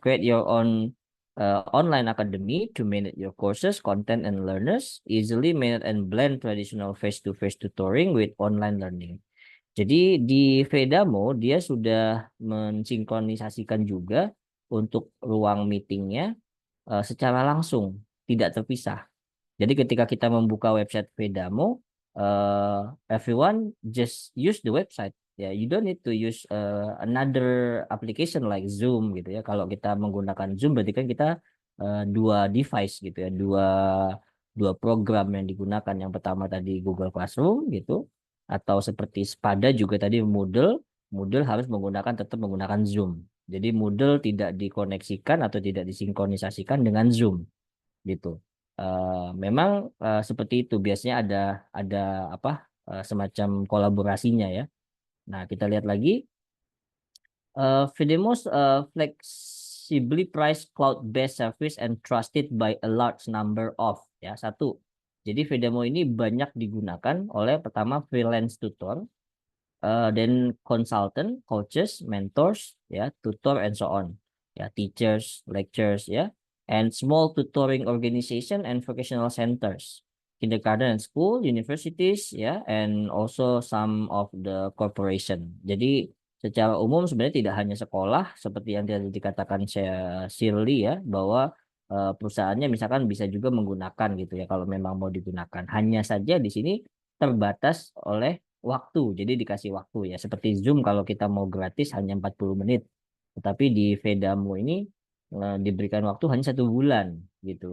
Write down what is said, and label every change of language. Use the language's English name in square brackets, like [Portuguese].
[English] Create your own online academy to manage your courses, content and learners, easily manage and blend traditional face-to-face tutoring with online learning. [Indonesian] Jadi di Vedamo dia sudah mensinkronisasikan juga untuk ruang meetingnya secara langsung, tidak terpisah. Jadi ketika kita membuka [English] website Vedamo, everyone just use the website. Ya, you don't need to use another application like Zoom [Indonesian] gitu ya. Kalau kita menggunakan Zoom berarti kan kita dua device gitu ya, dua dua program yang digunakan. Yang pertama tadi Google Classroom gitu, atau seperti Spada juga tadi Moodle. Moodle harus menggunakan tetap menggunakan Zoom. Jadi Moodle tidak dikoneksikan atau tidak disinkronisasikan dengan Zoom gitu. Memang seperti itu biasanya ada apa semacam kolaborasinya ya. [English] Nah, [Indonesian] kita lihat lagi [English] Videmo's flexibly priced cloud-based service and trusted by a large number of [Indonesian] ya satu. Jadi Videmo ini banyak digunakan oleh pertama [English] freelance tutor, then consultant, coaches, mentors, ya, tutor and so on. Ya, teachers, lecturers, ya, and small tutoring organization and vocational centers, kindergarten and school, universities, ya, and also some of the corporation. [Indonesian] Jadi secara umum sebenarnya tidak hanya sekolah seperti yang tadi dikatakan saya Shirley ya, bahwa perusahaannya misalkan bisa juga menggunakan gitu ya kalau memang mau digunakan. Hanya saja di sini terbatas oleh waktu. Jadi dikasih waktu ya. Seperti Zoom kalau kita mau gratis hanya 40 menit. Tetapi di Vedamo ini diberikan waktu hanya 1 bulan gitu.